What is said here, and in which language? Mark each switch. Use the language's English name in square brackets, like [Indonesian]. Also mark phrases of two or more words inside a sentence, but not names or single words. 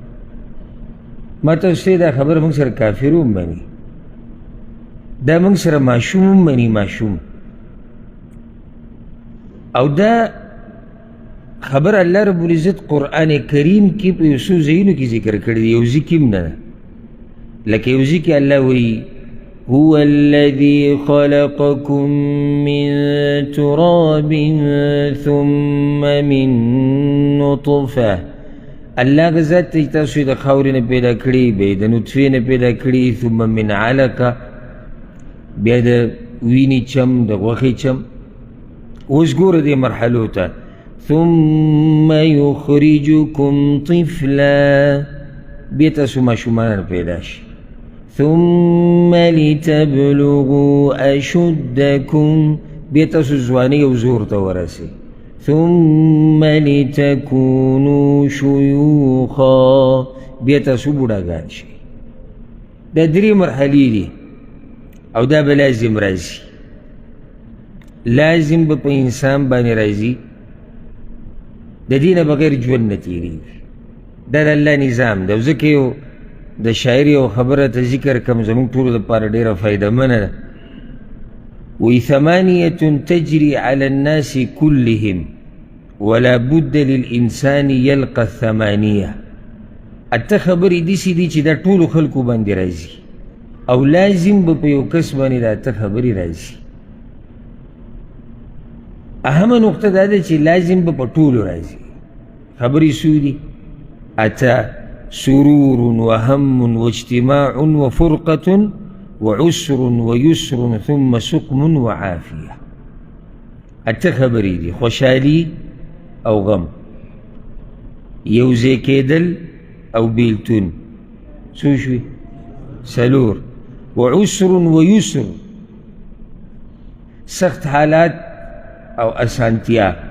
[Pashto] ما تاسو دا خبره موږ سره کافر هم مني، دا موږ سره ماشوم هم مني، ماشوم. او دا خبر الله رب العزت قرآن کریم کې په یو څو ځایونو کې ذکر کړی دی، یو ځای کې هم نه ده. لکه یو ځای کې الله وایي [Arabic] هو الذي خلقكم من تراب ثم من نطفه. [Pashto] الله غزت ته تاسو د خاورې نه پیدا کړي، بیا د نطفې نه پیدا کړي، [Arabic] ثم من علقه، [Pashto] بیا د وینې چم، د غوښې چم. اوس ګوره دې مرحلو ته، [Arabic] ثم يخرجكم طفلا، [Pashto] بیا تاسو ماشومان پیدا شي. [Arabic] ثم لتبلغوا أشدكم، [Pashto] بیا تاسو ځوانۍ او زور ته ورسئ. [Arabic] ثم لتكونوا شيوخا، [Pashto] بیا تاسو بوډاګان شئ. دا 3 مرحلې دي، او دا به لازم راځي. لازم به په انسان باندې راځي، د دې نه بغیر ژوند نه تېرېږي. دا د الله نظام دی. او ځکه یو د شاعر یو خبره ته ذکر کم، زموږ ټولو دپاره ډېره فایدهمنه ده. [Arabic] وی 8 تجري على الناس كلهم ولا بد للإنسان يلقى 8. [Pashto] 8 خبرې داسې دي چې دا ټولو خلکو باندې راځي، او لازم به په یو کس باندې دا 8 خبرې راځي. اهمه نقطه دا ده چې لازم به په ټولو راځي. خبرې څو دي؟ [Arabic] 8: سرور وهم واجتماع وفرقة وعسر ويسر ثم سقم وعافية. [Pashto] 8 خبرې دي، خوشحالي او غم، یوځای کېدل او بیلتون، څو شوي؟ 4. [Arabic] وعسر ويسر، [Pashto] سخت حالات او اسانتیا.